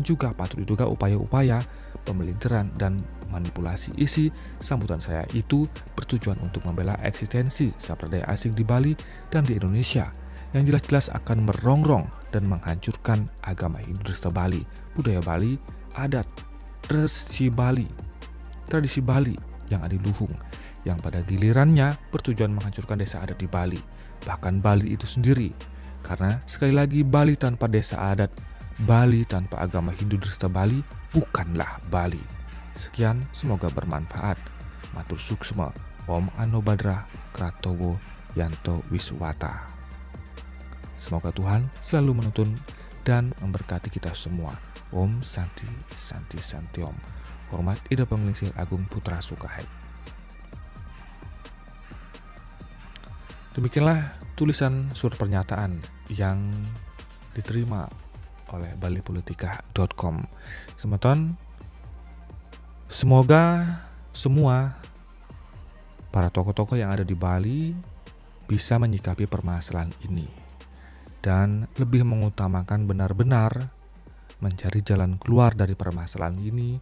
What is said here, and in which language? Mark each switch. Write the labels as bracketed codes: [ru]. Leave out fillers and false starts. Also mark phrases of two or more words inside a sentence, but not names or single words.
[id] juga patut diduga upaya-upaya pemelintiran dan manipulasi isi sambutan saya itu bertujuan untuk membela eksistensi sampradaya asing di Bali dan di Indonesia yang jelas-jelas akan merongrong dan menghancurkan agama Hindu Dresta Bali, budaya Bali, adat, tradisi Bali yang ada di Luhung, yang pada gilirannya bertujuan menghancurkan desa adat di Bali, bahkan Bali itu sendiri. Karena sekali lagi Bali tanpa desa adat, Bali tanpa agama Hindu Dresta Bali bukanlah Bali. Sekian, semoga bermanfaat. [ban] Matur suksma, [sa] Om Anobadra Kratowo Yanto Wiswata. [id] Semoga Tuhan selalu menuntun dan memberkati kita semua. [sa] Om Santi Santi Santi Om. [id] Hormat Ida Penglingsir Agung Putra Sukahai. Demikianlah tulisan surat pernyataan yang diterima oleh balipolitika.com. Semoga semua para tokoh-tokoh yang ada di Bali bisa menyikapi permasalahan ini dan lebih mengutamakan benar-benar mencari jalan keluar dari permasalahan ini.